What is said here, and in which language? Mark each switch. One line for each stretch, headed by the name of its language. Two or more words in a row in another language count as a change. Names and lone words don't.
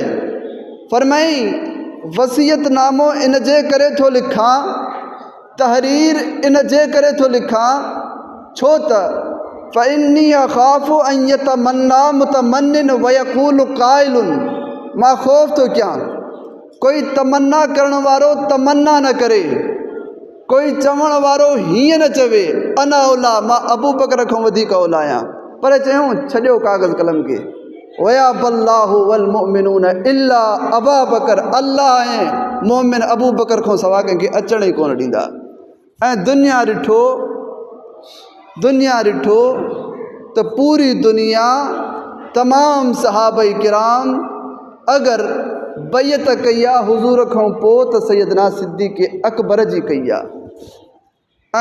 Sindhi: फरमाई वसीयतनामो इन जे करे थो लिखां, तहरीर इन जे करे थो लिखां छो त
Arabic: فإني أخاف أن يتمنى متمن ويقول قائل,
Sindhi: मां ख़ौफ़ थो कयां कोई तमन्ना करण वारो तमन्ना न करे, कोई चवण वारो हीअं न चवे
Arabic: أنا أولى,
Sindhi: मां अबू बकर खां वधीक औला आहियां। पर चयूं छॾियो काग़ज़ कलम खे।
Arabic: ويأبى الله والمؤمنون إلا أبا بكر,
Sindhi: अल्लाह ऐं मोमिन अबू बकर खां सवा कंहिंखे अचण ई कोन ॾींदा। ऐं दुनिया ॾिठो त पूरी दुनिया तमामु सहाबाई किराम अगरि बैत कई आहे हुज़ूर खां पोइ त सैयदना सिद्दीक़ अकबर जी कई आहे।